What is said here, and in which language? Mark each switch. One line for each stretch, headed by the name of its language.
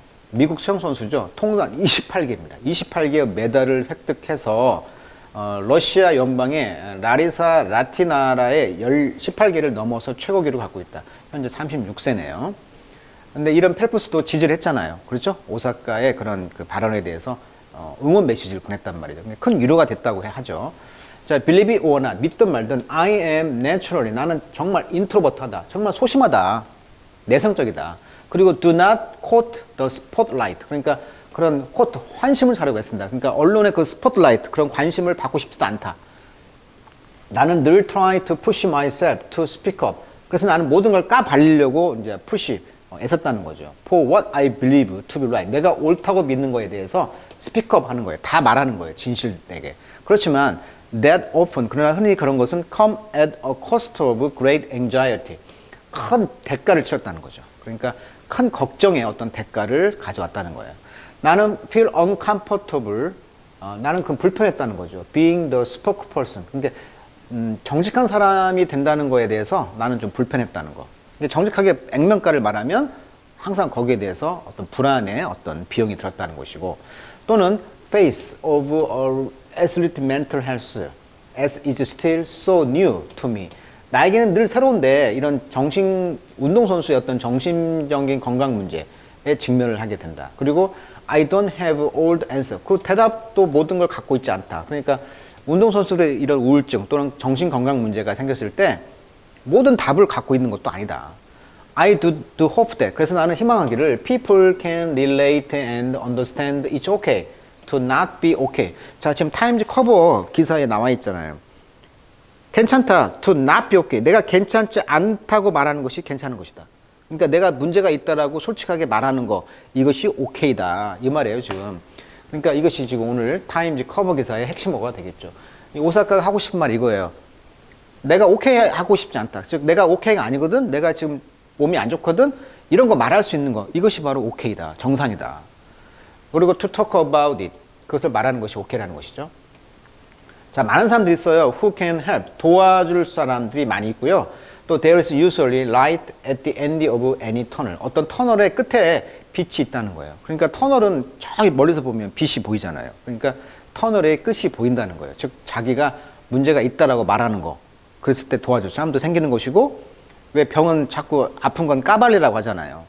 Korean: 미국 수영 선수죠. 통산 28개입니다. 28개의 메달을 획득해서 러시아 연방의 라리사 라티나라의 18개를 넘어서 최고 기록을 갖고 있다. 현재 36세네요. 근데 이런 펠프스도 지지를 했잖아요. 그렇죠? 오사카의 그런 그 발언에 대해서 응원 메시지를 보냈단 말이죠. 큰 위로가 됐다고 하죠.
English: 자, believe it or not,
Korean: 믿든 말든
English: I am naturally,
Korean: 나는 정말 인트로버트하다. 정말 소심하다. 내성적이다.
English: 그리고 do not quote the spotlight.
Korean: 그러니까 그런 quote, 환심을 사려고 했습니다. 그러니까 언론의 그 스포트라이트, 그런 관심을 받고 싶지도 않다. 나는 늘
English: try to push myself to speak up.
Korean: 그래서 나는 모든 걸 까발리려고 이제 push, 애썼다는 거죠.
English: For what I believe to be right.
Korean: 내가 옳다고 믿는 거에 대해서
English: speak up
Korean: 하는 거예요. 다 말하는 거예요. 진실되게. 그렇지만
English: that often,
Korean: 그러나 흔히 그런 것은
English: come at a cost of great anxiety.
Korean: 큰 대가를 치렀다는 거죠. 그러니까 큰 걱정의 어떤 대가를 가져왔다는 거예요. 나는
English: feel uncomfortable.
Korean: 나는 그럼 불편했다는 거죠.
English: Being the spokesperson.
Korean: 그러니까 정직한 사람이 된다는 거에 대해서 나는 좀 불편했다는 거. 정직하게 액면가를 말하면 항상 거기에 대해서 어떤 불안의 어떤 비용이 들었다는 것이고, 또는
English: face of athlete mental health as is still so new to me.
Korean: 나에게는 늘 새로운데 이런 운동선수의 어떤 정신적인 건강 문제에 직면을 하게 된다. 그리고
English: I don't have all the answer.
Korean: 그 대답도 모든 걸 갖고 있지 않다. 그러니까 운동선수들의 이런 우울증 또는 정신건강 문제가 생겼을 때 모든 답을 갖고 있는 것도 아니다.
English: I do hope that.
Korean: 그래서 나는 희망하기를
English: people can relate and understand it's okay to not be okay.
Korean: 자, 지금 타임즈 커버 기사에 나와 있잖아요. 괜찮다.
English: to not be okay.
Korean: 내가 괜찮지 않다고 말하는 것이 괜찮은 것이다. 그러니까 내가 문제가 있다라고 솔직하게 말하는 거, 이것이 오케이다. 이 말이에요, 지금. 그러니까 이것이 지금 오늘 타임즈 커버 기사의 핵심어가 되겠죠. 오사카가 하고 싶은 말 이거예요. 내가 오케이 하고 싶지 않다. 즉, 내가 오케이가 아니거든? 내가 지금 몸이 안 좋거든? 이런 거 말할 수 있는 거. 이것이 바로 오케이다. 정상이다. 그리고
English: to talk about it.
Korean: 그것을 말하는 것이 오케이라는 것이죠. 자, 많은 사람들이 있어요.
English: Who can help?
Korean: 도와줄 사람들이 많이 있고요. 또
English: there is usually light at the end of any tunnel.
Korean: 어떤 터널의 끝에 빛이 있다는 거예요. 그러니까 터널은 저기 멀리서 보면 빛이 보이잖아요. 그러니까 터널의 끝이 보인다는 거예요. 즉 자기가 문제가 있다라고 말하는 거. 그랬을 때 도와줄 사람도 생기는 것이고, 왜 병은 자꾸 아픈 건 까발리라고 하잖아요.